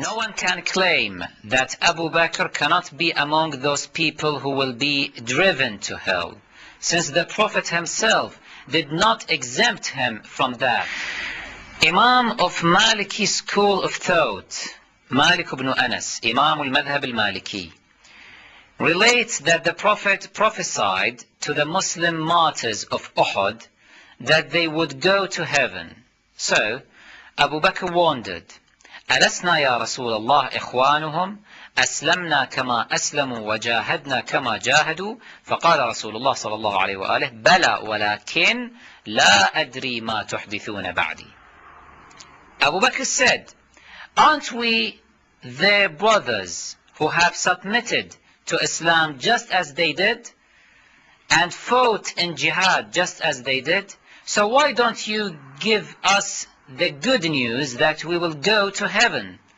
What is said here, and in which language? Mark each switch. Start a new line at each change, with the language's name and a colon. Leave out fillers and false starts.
English: No one can claim that Abu Bakr cannot be among those people who will be driven to hell, since the Prophet himself did not exempt him from that. Imam of Maliki school of thought, Malik ibn Anas, Imam al-Madhab al-Maliki, relates that the Prophet prophesied to the Muslim martyrs of Uhud that they would go to heaven. So Abu Bakr wondered,
Arabic: ألسنا يا رسول الله إخوانهم أسلمنا كما أسلموا وجاهدنا كما جاهدوا فقال رسول الله صلى الله عليه وآله بلى ولكن لا أدري ما تحدثون بعدي.
English: Abu Bakr said, "Aren't we their brothers who have submitted to Islam just as they did and fought in jihad just as they did? So why don't you give us the good news that we will go to heaven?"